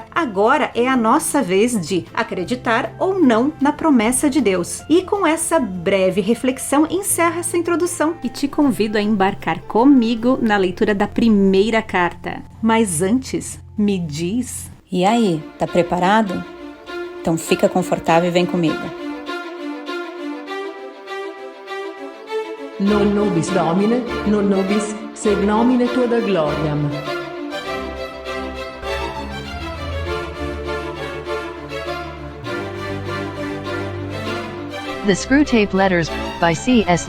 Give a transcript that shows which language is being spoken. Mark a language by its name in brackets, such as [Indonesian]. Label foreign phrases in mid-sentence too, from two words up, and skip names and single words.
[Portuguese] Agora é a nossa vez de acreditar ou não na promessa de Deus. E com essa breve reflexão encerra essa introdução e te convido a embarcar comigo na leitura da primeira carta. Mas antes, me diz... E aí, tá preparado? Então fica confortável e vem comigo. [Latin] Non nobis Domine, non nobis sed nomine tua da gloriam. [English] The Screwtape Letters, by C.S.